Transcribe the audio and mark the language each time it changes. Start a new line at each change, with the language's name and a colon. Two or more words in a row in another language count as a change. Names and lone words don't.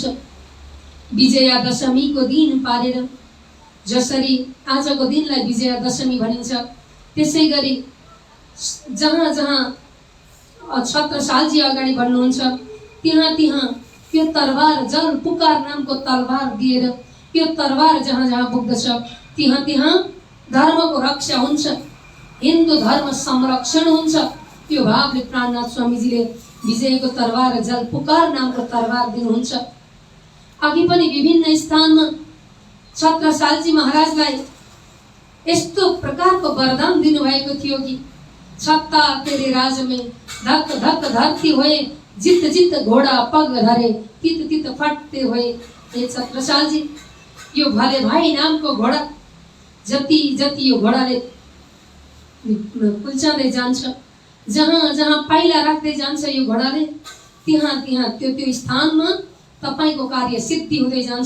Nepali: विजया दशमीको दिन पारेर, जसरी आजको दिनलाई विजया दशमी भनिन्छ, त्यसै गरी जहाँ जहाँ छत्रसालजी अगाडि बढ्नुहुन्छ त्यहाँ त्यहाँ त्यो तरबार, जल पुकार नामको तरबार दिएर त्यो तरबार जहाँ जहाँ पुग्दछ त्यहाँ त्यहाँ धर्मको रक्षा हुन्छ, हिन्दू धर्म संरक्षण हुन्छ। त्यो भावले प्राणनाथ स्वामीजीले विजयको तरबार, जल पुकार नामको तरबार दिनुहुन्छ। अघि पनि विभिन्न स्थानमा छत्रसालजी महाराजलाई यस्तो प्रकारको वरदान दिनुभएको थियो कि
Hindi: छत्ता तेरे राज में धक धक धरती होए, जित जित घोडा पग धरे, तित तित फटते होए।
Nepali: हे छत्रसालजी, यो भले भाइ नामको घोडा जति जति यो घोडाले कुल्चाउँदै जान्छ, जहाँ जहाँ पाइला राख्दै जान्छ यो घोडाले, त्यहाँ त्यहाँ त्यो स्थानमा तपाईको कार्य सिद्धि हुँदै जान्छ।